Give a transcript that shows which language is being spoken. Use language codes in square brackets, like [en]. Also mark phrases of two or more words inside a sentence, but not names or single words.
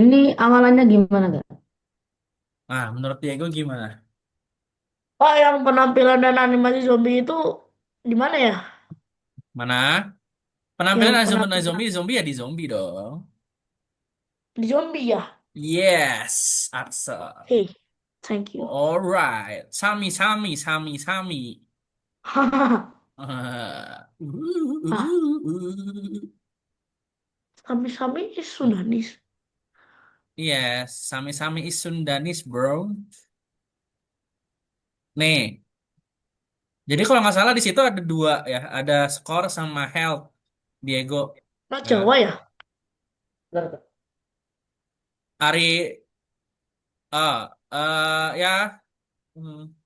[id] Ini awalannya gimana Kak? Menurut Diego gimana? Pak, yang penampilan dan animasi zombie itu di mana ya? Mana? Yang Penampilan penampilan zombie, zombie ya di zombie dong. di zombie ya? [en] Yes, Axel. Hey, thank you. Alright. Sami, Sami, Sami, Sami. Ah. [id] Ah, sami-sami Sudanis. [en] Yes, sami-sami is Sundanis, bro. [id] Nih, jadi kalau nggak salah di situ ada dua ya, ada skor sama health, Diego. Nah, Ya, Jawa ya? Bentar, Kak. Ari, ya, hmm,